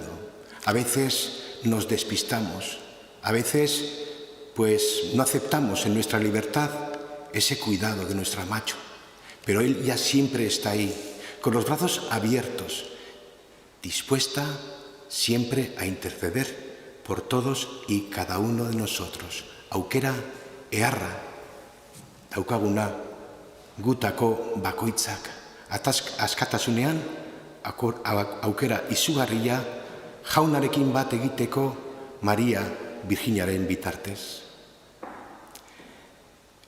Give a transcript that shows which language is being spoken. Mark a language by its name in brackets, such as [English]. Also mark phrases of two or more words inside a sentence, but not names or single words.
[Spanish] A veces nos despistamos, a veces pues no aceptamos en nuestra libertad ese cuidado de nuestra Macho, pero ella siempre está ahí, con los brazos abiertos, dispuesta siempre a interceder por todos y cada uno de nosotros. [Basque] Aukera eharra daukaguna gutako bakoitzak, askatasunean aukera izugarria jaunarekin bat egiteko Maria Virginaren bitartez.